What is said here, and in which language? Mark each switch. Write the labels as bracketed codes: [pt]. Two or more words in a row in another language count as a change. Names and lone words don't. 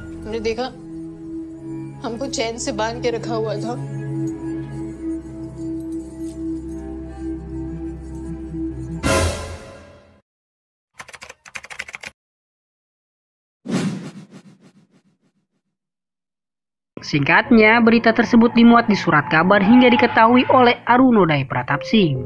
[hi] हमने देखा हमको चैन से बांध के रखा हुआ था। [id] Singkatnya, berita tersebut dimuat di surat kabar hingga diketahui oleh Arunodai Pratap Singh.